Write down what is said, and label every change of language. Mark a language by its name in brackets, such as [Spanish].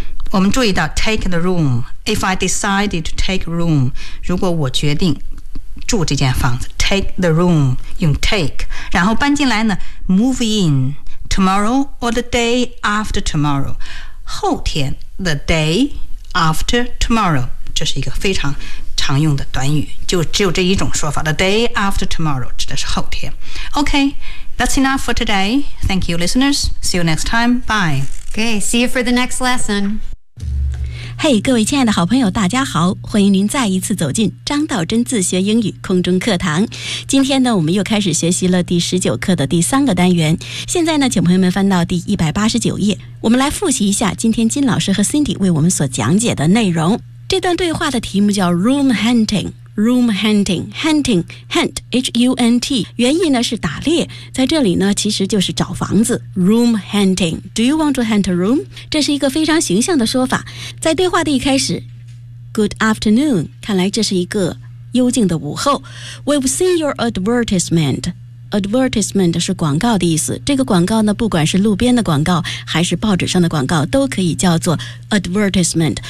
[Chinese] 我们注意到 [English] take the room. If I decided to take room, [Chinese] 如果我决定住这间房子 [English] take the room, 用 take. [Chinese] 然后搬进来呢 [English] move in tomorrow or the day after tomorrow. [Chinese] 后天 [English] the day after tomorrow. [Chinese] 这是一个非常常用的短语。就只有这一种说法 [English] the day after tomorrow [Chinese] 指的是后天。Okay. [English] That's enough for today. Thank you, listeners. See you next time. Bye. Okay, see you for the next lesson. [Chinese] Hey, 各位亲爱的好朋友，大家好，欢迎您再一次走进张道真自学英语空中课堂。今天呢，我们又开始学习了第19课的第三个单元。现在呢，请朋友们翻到第189页，我们来复习一下今天金老师和 Cindy 为我们所讲解的内容。这段对话的题目叫 Room Hunting。Room hunting, [English] hunting, hunt, H-U-N-T, [Chinese] 原意呢是打猎，在这里呢其实就是找房子。 [English] Room hunting, do you want to hunt a room? [Chinese] 这是一个非常形象的说法。在对话的一开始 , [English] Good afternoon, [Chinese] 看来这是一个幽静的午后。 [English] We've seen your advertisement. [Chinese] Advertisement 是广告的意思，这个广告呢，不管是路边的广告还是报纸上的广告都可以叫做 advertisement。